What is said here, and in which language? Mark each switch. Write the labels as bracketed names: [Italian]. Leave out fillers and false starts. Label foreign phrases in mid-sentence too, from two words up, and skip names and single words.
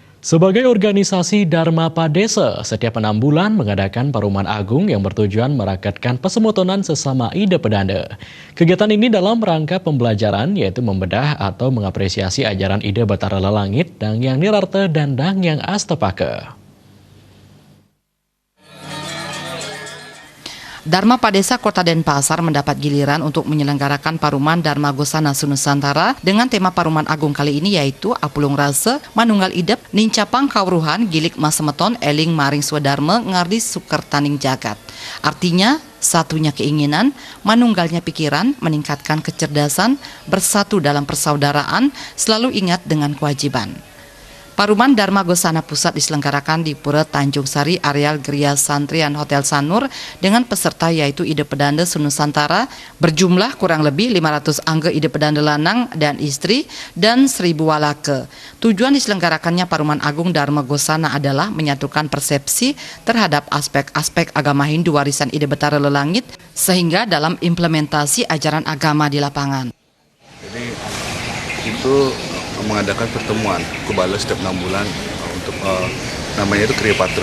[Indonesian] Sebagai organisasi Dharma Padesa, setiap 6 bulan mengadakan Paruman Agung yang bertujuan merakatkan pesemotonan sesama ide pedanda. Kegiatan ini dalam rangka pembelajaran yaitu membedah atau mengapresiasi ajaran ide Batara Lelangit, Dangyang Nirarte dan Dangyang Astapake. Dharma Padesa Kota Denpasar mendapat giliran untuk menyelenggarakan Paruman Dharma Gosana Sunusantara dengan tema Paruman Agung kali ini yaitu [Balinese] Apulung Rase, Manunggal Idep, Nincapang Kauruhan, Gilik Masemeton, Eling Maring Swadarma, Ngardi Sukertaning Jagat. [Indonesian] Artinya, satunya keinginan, manunggalnya pikiran, meningkatkan kecerdasan, bersatu dalam persaudaraan, selalu ingat dengan kewajiban. Paruman Dharma Gosana Pusat diselenggarakan di Pura Tanjung Sari, areal Geria Santrian Hotel Sanur dengan peserta yaitu ide pedanda Sunusantara berjumlah kurang lebih 500 angge ide pedanda lanang dan istri dan 1000 walake. Tujuan diselenggarakannya Paruman Agung Dharma Gosana adalah menyatukan persepsi terhadap aspek-aspek agama Hindu warisan ide Batara Lelangit sehingga dalam implementasi ajaran agama di lapangan. Jadi itu mengadakan pertemuan kebala setiap 6 bulan untuk namanya itu Kriya Patra.